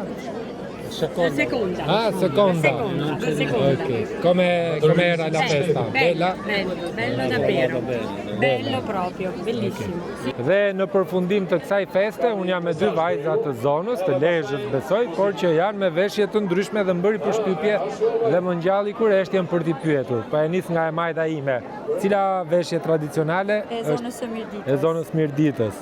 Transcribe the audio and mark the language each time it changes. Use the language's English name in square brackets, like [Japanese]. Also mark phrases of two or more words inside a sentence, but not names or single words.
[Italian] La seconda. Ah, seconda. Ok. Com'era la festa? Bella? Bello davvero. Bello proprio, bellissimo. [Albanian] Dhe në përfundim të kësaj feste, unë jam me dy vajza të zonës, të Lezhës besoj, por që janë me veshje të ndryshme dhe mbëri përshtypje dhe më ngjalli kureshtjen për t'i pyetur. Pa e nis nga e majta ime. Cila veshje tradicionale? E zonës së Mirditës. E zonës Mirditës.